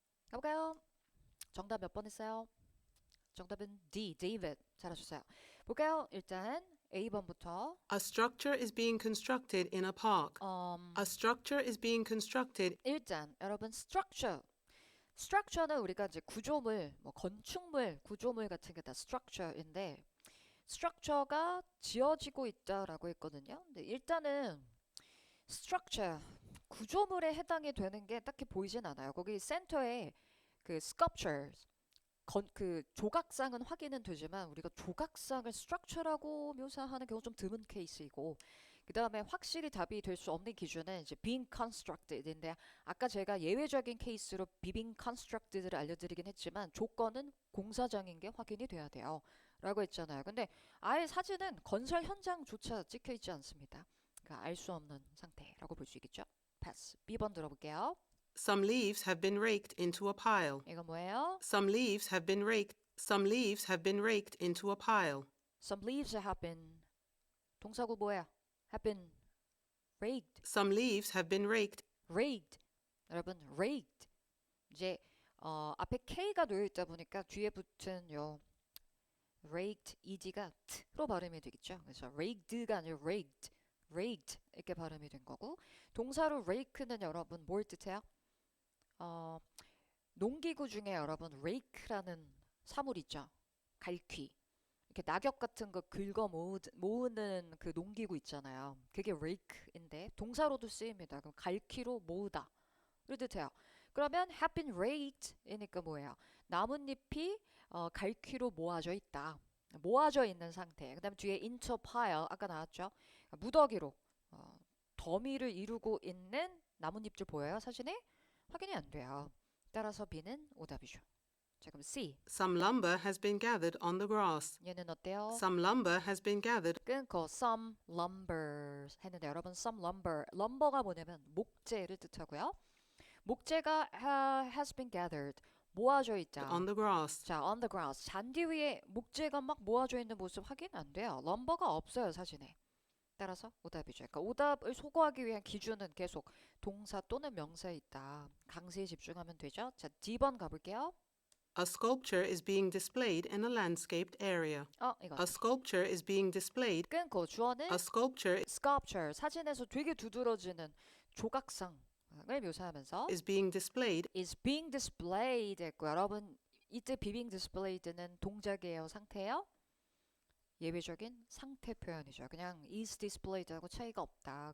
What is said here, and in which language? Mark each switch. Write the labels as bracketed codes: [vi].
[ko] 가볼까요? 정답 몇 번 했어요? 정답은 D, David. 잘하셨어요. 볼까요? 일단 A번부터 [en] A structure is being constructed in a park. A structure is being constructed. [ko] 일단 여러분 structure는 우리가 이제 구조물, 뭐 건축물, 구조물 같은 게 다 structure인데 structure가 지어지고 있다라고 했거든요. 근데 일단은 structure 구조물에 해당이 되는 게 딱히 보이진 않아요. 거기 센터에 그 sculptures 그 조각상은 확인은 되지만 우리가 조각상을 structure라고 묘사하는 경우 좀 드문 케이스이고 그 다음에 확실히 답이 될 수 없는 기준은 이제 [en] being constructed [ko] 인데 아까 제가 예외적인 케이스로 being constructed를 알려드리긴 했지만 조건은 공사장인 게 확인이 돼야 돼요 라고 했잖아요. 근데 아예 사진은 건설 현장조차 찍혀 있지 않습니다. 그러니까 알 수 없는 상태라고 볼 수 있겠죠. 패스. B번 들어볼게요. [en] Some leaves have been raked into a pile. [ko] 이건 뭐예요? [en] Some leaves have been raked. Some leaves have been raked into a pile. Some leaves have been [ko] 동사구 뭐야? [en] have been raked. Some leaves have been raked. raked. [ko] 여러분 [en] raked. [ko] 이제 앞에 K가 놓여 있다 보니까 뒤에 붙은 요 raked ed가 t로 발음이 되겠죠. 그래서 raked가 아니라 raked. raked 이렇게 발음이 된 거고 동사로 rake는 여러분 뭘 뜻해요? 농기구 중에 여러분 rake라는 사물 있죠. 갈퀴. 이렇게 낙엽 같은 거 긁어 모으는 그 농기구 있잖아요. 그게 rake인데 동사로도 쓰입니다. 그럼 갈퀴로 모으다. 를 뜻해요. 그러면 [en] have been raked [ko] 이니까 뭐예요? 나뭇잎이 갈퀴로 모아져 있다. 모아져 있는 상태. 그 다음에 뒤에 [en] into pile [ko] 아까 나왔죠? 무더기로 더미를 이루고 있는 나뭇잎들 보여요? 사진에? 확인이 안 돼요. 따라서 B는 오답이죠. 자 그럼 C. [en] Some lumber has been gathered on the grass. [ko] 얘는 어때요? [en] Some lumber has been gathered. [ko] 끊고 [en] some lumbers [ko] 했는데 여러분 [en] some lumber. [ko] lumber가 뭐냐면 목재를 뜻하고요. 목재가 [en] has been gathered. [ko] 모아져 있다. [en] On the grass. 자, on the grass. [ko] 잔디 위에 목재가 막 모아져 있는 모습 확인 안 돼요. lumber가 없어요, 사진에. 따라서 오답이죠. 그러니까 오답을 소거하기 위한 기준은 계속 동사 또는 명사에 있다. 강세에 집중하면 되죠. 자, D번 가볼게요. [en] A sculpture is being displayed in a landscaped area. [ko] 이거. [en] A sculpture is being displayed. [ko] 끊고 주어는 [en] A sculpture [ko] sculpture, 사진에서 되게 두드러지는 조각상을 묘사하면서 [en] is being displayed is being displayed [ko] 했고 여러분 이때 [en] being displayed [ko] 는 동작이에요, 상태예요? 예외적인 상태 표현이죠. 그냥 [en] is displayed [ko] 하고 차이가 없다.